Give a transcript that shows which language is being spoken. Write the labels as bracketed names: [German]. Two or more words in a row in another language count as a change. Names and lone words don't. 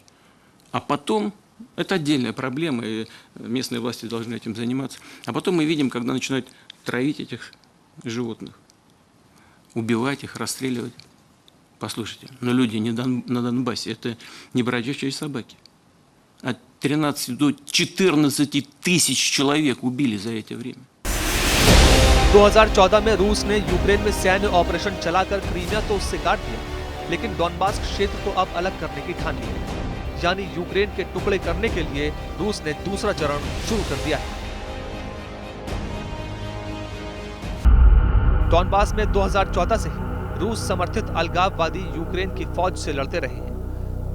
[Russian] А потом, это отдельная проблема, и местные власти должны этим заниматься, а потом мы видим, когда начинают травить этих животных, убивать их, расстреливать. Послушайте, но люди не на Донбассе, это не бродячие собаки. От 13 до 14 тысяч человек убили за это время. [Hindi] 2014 में रूस ने यूक्रेन में सैन्य ऑपरेशन चलाकर क्रीमिया तो उससे काट दिया, लेकिन डॉनबास क्षेत्र को अब अलग करने की ठान ली है। यानी यूक्रेन के टुकड़े करने के लिए रूस ने दूसरा चरण शुरू कर दिया है। डॉनबास में 2014 से ही रूस समर्थित अलगाववादी यूक्रेन की फौज से लड़ते रहे हैं।